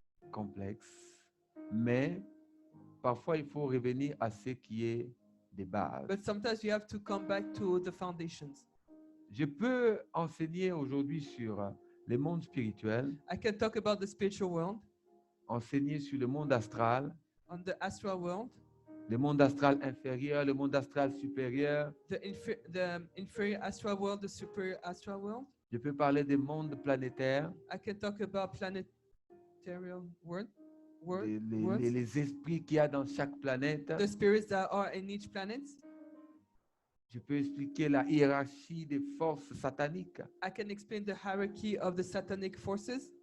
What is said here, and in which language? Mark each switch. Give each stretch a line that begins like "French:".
French: complexes, mais parfois il faut revenir à ce qui est des bases.
English: but sometimes you have to come back to the foundations.
French: Je peux enseigner aujourd'hui sur le monde spirituel,
English: I can talk about the spiritual world,
French: enseigner sur le monde astral,
English: on the astral world,
French: le monde astral inférieur, le monde astral supérieur.
English: the inferior astral world, the superior astral world.
French: Je peux parler des mondes planétaires.
English: I can talk about planetary world. world,
French: les
English: worlds,
French: les esprits qu'il y a dans chaque planète.
English: the spirits that are in each planet.
French: Je peux expliquer la hiérarchie des forces sataniques.
English: I can explain the hierarchy of the satanic forces.